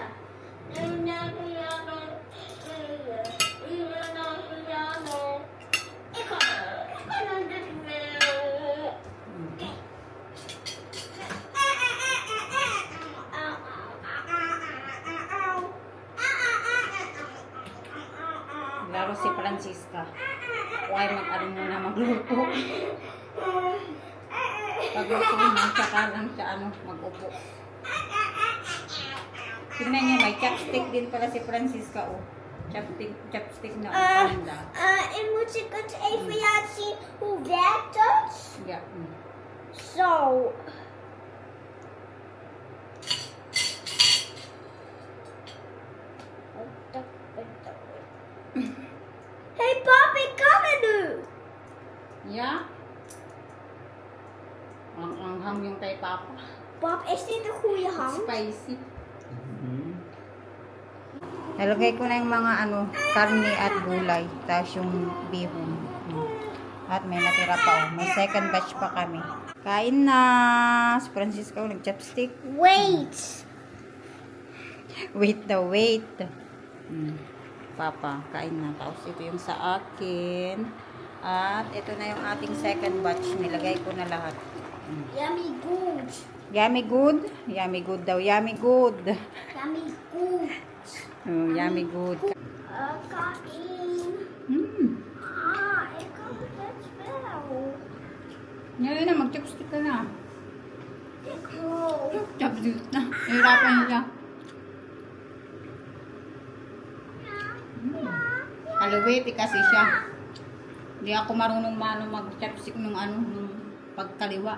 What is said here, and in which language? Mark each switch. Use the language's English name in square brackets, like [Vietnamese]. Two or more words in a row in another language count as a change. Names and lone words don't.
[Dutch] En naar piano spelen. Iemand naar piano. Ik kan dit wel. Oké. [Filipino] Laro si Francisca. Huwag mag-ano muna magluto. Pagluto mo, tsaka lang siya ano, mag-upo. Tingnan niyo, may chopstick din pala si Francisca, oh. Chopstick na panda. [Dutch] En moet ik het even laten zien hoe werkt het? Yeah. Zo. Hey pap, ik kan het nu. Yeah? [Filipino] Ang anghang yung kay Papa. [Dutch] Pap, is dit een goede hand? [Filipino] Spicy. Nalagay ko na yung mga ano, karne at gulay. Tapos yung bihon. At may natira pa, oh. May [English] second batch [Filipino] pa kami. Kain na! Si Francisco nag-chopstick. Wait. [English] Wait the wait. [Filipino] Papa, kain na. Tapos ito yung sa akin. At ito na yung ating [English] second batch. [Filipino] Nilagay ko na lahat. [English] Yummy good. Yummy good? Yummy good daw. Yummy good. Yummy good. Yummy good. [Filipino] Kain. Ikaw [English] that's well. [Filipino] Ngayon na, mag-chopstick ka na. Ikaw. Chopstick na. Hirapan niya. Kaluwiti kasi siya. Hindi ako marunong mag-chopstick nung pagkaliwa.